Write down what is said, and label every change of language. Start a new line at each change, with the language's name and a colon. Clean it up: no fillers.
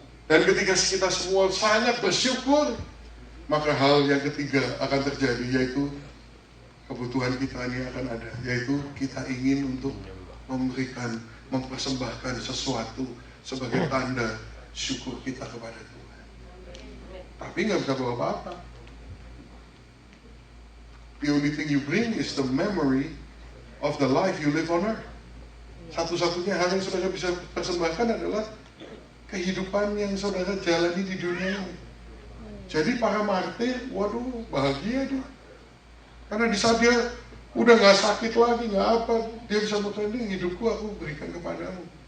Indonesian: Dan ketika kita semua sangat bersyukur, maka hal yang ketiga akan terjadi, yaitu kebutuhan kita ini akan ada, yaitu kita ingin untuk memberikan, mempersembahkan sesuatu sebagai tanda syukur kita kepada Tuhan. Tapi nggak bisa bawa apa-apa.
English: The only thing you bring is the memory of the life you live on earth.
Indonesian: Satu-satunya hal yang saudara bisa persembahkan adalah kehidupan yang saudara jalani di dunia ini. Jadi para martir, waduh bahagia dia. Karena di saat dia udah nggak sakit lagi, nggak apa, dia bisa berkata, hidupku aku berikan kepadamu.